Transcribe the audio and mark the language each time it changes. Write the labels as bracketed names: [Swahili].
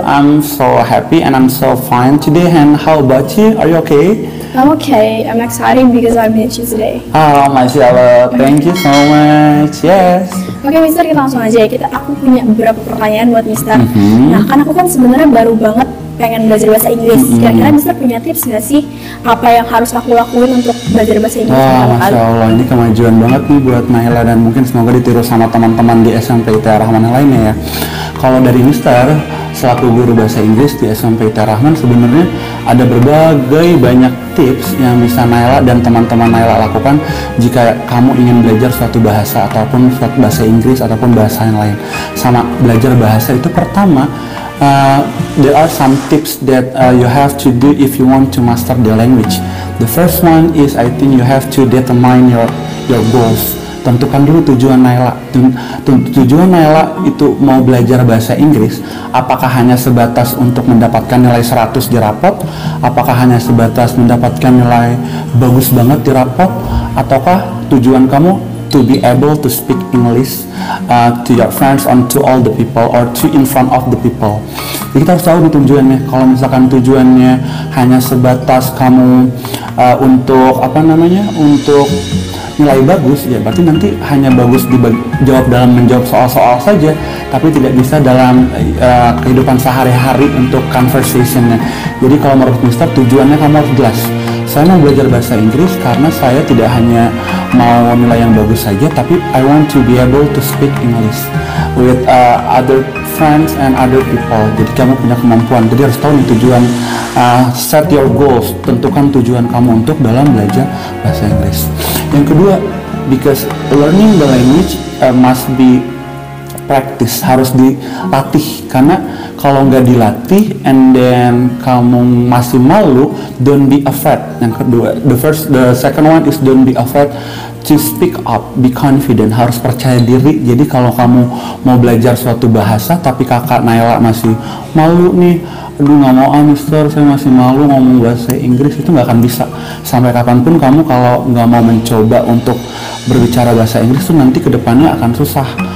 [English] I'm so happy and I'm so fine today. And how about you? Are you okay? I'm okay. I'm excited because I met you today. Oh, Masya Allah. Thank you so much. Yes. [Indonesian] Oke, Mister, kita langsung aja ya. Aku punya beberapa pertanyaan buat Mister. Nah, kan aku kan sebenarnya baru banget pengen belajar bahasa Inggris. Kira-kira Mister punya tips nggak sih? Apa yang harus aku lakuin untuk belajar bahasa Inggris? Wah, Masya Allah. Ini kemajuan banget nih buat Naila dan mungkin semoga ditiru sama teman-teman di SMP ITA Rahman yang lainnya ya. Kalau dari Mister, selaku guru bahasa Inggris di SMP ITA Rahman, sebenarnya ada berbagai banyak tips yang bisa Naila dan teman-teman Naila lakukan jika kamu ingin belajar suatu bahasa ataupun suatu bahasa Inggris ataupun bahasa yang lain. Sama belajar bahasa itu pertama, [English] there are some tips that you have to do if you want to master the language. The first one is I think you have to determine your goals. [Indonesian] Tentukan dulu tujuan Naila. Tujuan Naila itu mau belajar bahasa Inggris, apakah hanya sebatas untuk mendapatkan nilai 100 di rapot? Apakah hanya sebatas mendapatkan nilai bagus banget di rapot? Ataukah tujuan kamu [English] to be able to speak English to your friends and to all the people or to in front of the people? [Indonesian] Jadi kita harus tahu nih tujuannya. Kalau misalkan tujuannya hanya sebatas kamu untuk untuk nilai bagus, ya berarti nanti hanya bagus dijawab dalam menjawab soal-soal saja, tapi tidak bisa dalam kehidupan sehari-hari untuk conversationnya. Jadi kalau menurut Mister, tujuannya kamu harus jelas. Saya mau belajar bahasa Inggris karena saya tidak hanya mau nilai yang bagus saja, tapi [English] I want to be able to speak English with other friends and other people. [Indonesian] Jadi kamu punya kemampuan. Jadi harus tahu nih tujuan, [English] set your goals, [Indonesian] tentukan tujuan kamu untuk dalam belajar bahasa Inggris. [English] Yang kedua, because learning the language must be practice, [Indonesian] harus dilatih. Karena kalau nggak dilatih [English] and then [Indonesian] kamu masih malu, [English] don't be afraid. [Indonesian] Yang kedua, [English] the second one is don't be afraid to speak up, be confident, [Indonesian] harus percaya diri. Jadi kalau kamu mau belajar suatu bahasa tapi kakak Naila masih malu nih, aduh nggak mau Mister, saya masih malu ngomong bahasa Inggris, itu nggak akan bisa. Sampai kapanpun kamu kalau nggak mau mencoba untuk berbicara bahasa Inggris tuh nanti kedepannya akan susah.